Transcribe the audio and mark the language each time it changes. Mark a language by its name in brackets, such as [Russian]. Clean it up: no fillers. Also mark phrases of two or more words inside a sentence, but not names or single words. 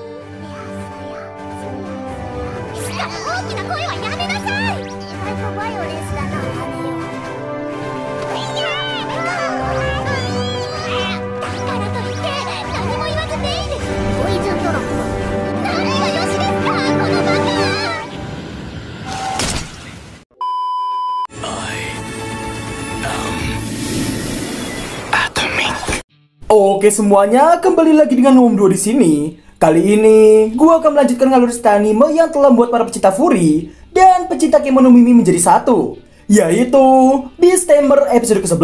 [Japanese] いや大きな声はやめなさい。意外とバイオレンスだな、姉よ。だからといって何も言わずでいいです。ポイズンドロップ。何がよしですか、このバカ。 [Indonesian] Oke semuanya, kembali lagi dengan Om2 di sini. Kali ini, gua akan melanjutkan ngalur cerita anime yang telah membuat para pecinta Furi dan pecinta [Japanese] ケモノミミ [Indonesian] menjadi satu, yaitu Beasttamer episode ke-11.